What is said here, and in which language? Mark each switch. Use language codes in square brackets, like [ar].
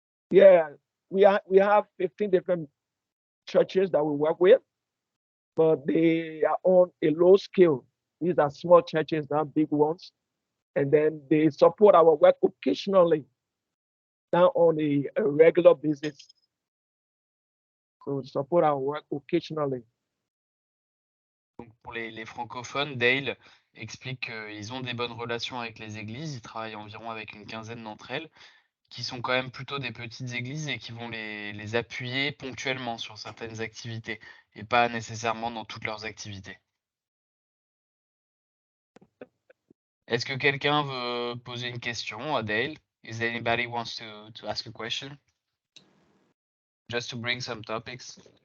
[en] Yeah, we have 15 different churches that we work with, but they are on a low scale. These are small churches, not big ones. And then they support our work occasionally, not on a regular basis. So support our work occasionally. [fr] Donc pour les francophones, Dale explique qu'ils ont des bonnes relations avec les églises. Ils travaillent environ avec une quinzaine d'entre elles, qui sont quand même plutôt des petites églises et qui vont les appuyer ponctuellement sur certaines activités et pas nécessairement dans toutes leurs activités. Est-ce que quelqu'un veut poser une question à Dale? [en] Is anybody wants to ask a question? Just to bring some topics.